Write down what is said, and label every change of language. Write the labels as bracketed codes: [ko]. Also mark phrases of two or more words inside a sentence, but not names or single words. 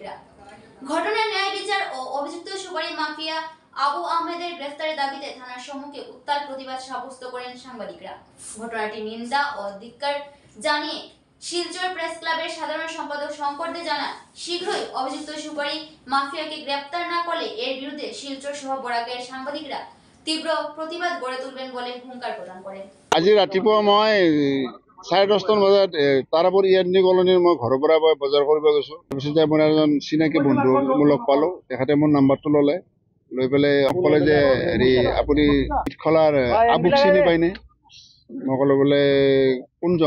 [bn] ঘটনার ন্যায় বিচার ও অভিযুক্ত সুপারি মাফিয়া আবু আহমেদের গ্রেফতারের দাবিতে থানার সম্মুখে উত্তাল প্রতিবাদ সাব্যস্ত করেন সাংবাদিকরা। ঘটনাটি নিন্দা ও ধিক্কার জানিয়ে শিলচর প্রেস ক্লাবের সাধারণ সম্পাদক শঙ্কর দে জানান, শীঘ্রই অভিযুক্ত সুপারি মাফিয়াকে গ্রেফতার না করলে এর বিরুদ্ধে শিলচর সহ বরাকের সাংবাদিকরা তীব্র প্রতিবাদ গড়ে তুলবেন বলে হুঙ্কার প্রদান করেন। [as] আজি ৰাতিপুৱা মই 10:30 বজাত তাৰাপুৰ ইয়ান্নি কলনীৰ মই ঘৰৰ পৰা বজাৰ কৰিব গৈছোঁ। তাৰপিছতে মই এজন চিনাকি বন্ধু লগ পালোঁ। তেখেতে মোৰ নাম্বাৰটো ল'লে, লৈ পেলাই ক'লে যে হেৰি আপুনি খলাৰ আবুক চিনি পায়নে? মই ক'লো বোলে কোনজন?